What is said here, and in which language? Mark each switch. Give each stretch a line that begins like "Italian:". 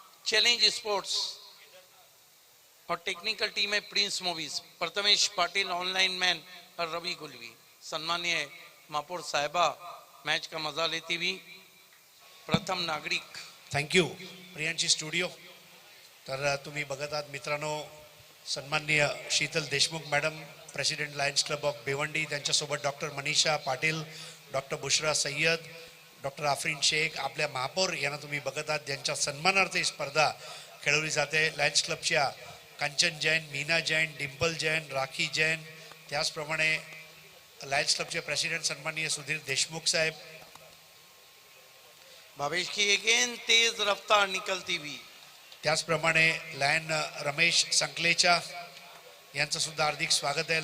Hindi: Challenge sports और technical team है Prince movies, Prathamesh Patil online man और रवि गुलवी। सम्मानीय महापौर साहेबा मैच का मजा लेती हुई प्रथम नागरिक।
English: Thank you Priyanshi studio.
Marathi: तर तुम्ही बघत आहात मित्रांनो, सन्माननीय Sheetal Deshmukh madam, president Lions club of Bhiwandi, त्यांच्यासोबत doctor Manisha Patil, doctor Bushra Syed, doctor Afreen Shaikh, आपल्या महापौर यांना तुम्ही बघत आहात, ज्यांच्या सन्मानार्थ ही स्पर्धा खेळवली जाते। लायन्स क्लबच्या कांचन जैन, मीना जैन, डिम्पल जैन, राखी जैन, त्याचप्रमाणे लायन्स क्लबचे प्रेसिडेंट सन्माननीय सुधीर देशमुख साहेब,
Hindi: भावेश की अगेन तेज रफ्तार निकलती हुई,
Marathi: त्याचप्रमाणे लायन रमेश संकलेचा यांचं सुद्धा हार्दिक स्वागत आहे।